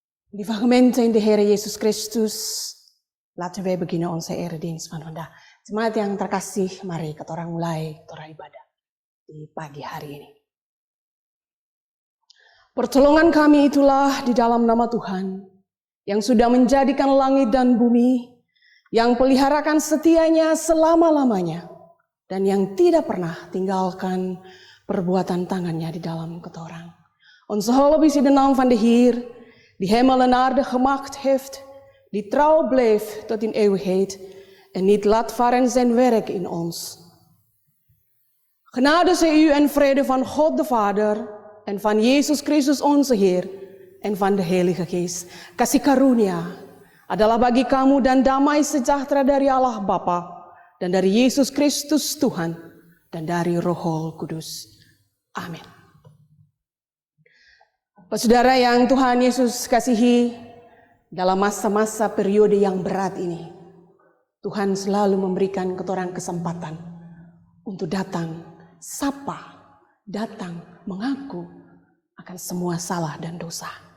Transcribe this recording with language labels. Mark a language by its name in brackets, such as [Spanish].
[Dutch] Lieve gemeente in de Heer Yesus Christus, laten wij beginnen onze eredienst van vandaag. [Indonesian] Jemaat yang terkasih, mari kita orang mulai ibadah di pagi hari ini. Pertolongan kami itulah di dalam nama Tuhan, yang sudah menjadikan langit dan bumi, yang peliharakan setianya selama-lamanya, dan yang tidak pernah tinggalkan perbuatan tangannya di dalam ketorang. [Dutch] Onze hulp is in de naam van de Heer, die hemel en aarde gemaakt heeft, die trouw bleef tot in eeuwigheid en niet laat varen zijn werk in ons. Genade zij u en vrede van God de Vader en van Yesus Kristus onze Heer en van de Heilige Geest. [Indonesian] Kasih karunia adalah bagi kamu dan damai sejahtera dari Allah Bapa dan dari Yesus Kristus Tuhan dan dari Roh Kudus. Amin. Saudara yang Tuhan Yesus kasihi, dalam masa-masa periode yang berat ini, Tuhan selalu memberikan ketorang kesempatan untuk datang, sapa, datang, mengaku akan semua salah dan dosa.